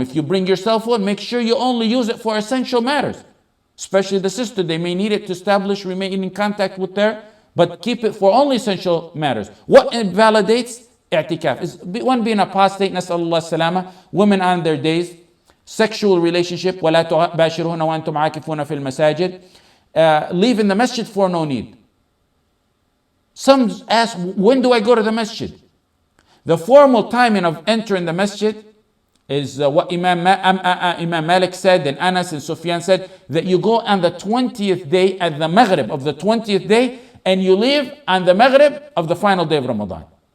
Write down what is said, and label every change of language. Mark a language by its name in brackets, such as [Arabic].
[English] If you bring your cell phone, make sure you only use it for essential matters. Especially the sister, they may need it to remain in contact with her, but keep it for only essential matters. What invalidates i'tikaf is one being apostate, nasallallahu salama. Women on their days, sexual relationship, [Arabic] وَلَا تُبَاشِرُهُنَّ وَأَنْتُمْ عَاكِفُونَ فِي الْمَسَاجِدِ. [English] Leave in the masjid for no need. Some ask, when do I go to the masjid? The formal timing of entering the masjid is what Imam Malik said, and Anas and Sufyan said, that you go on the 20th day at the Maghrib of the 20th day, and you leave on the Maghrib of the final day of Ramadan.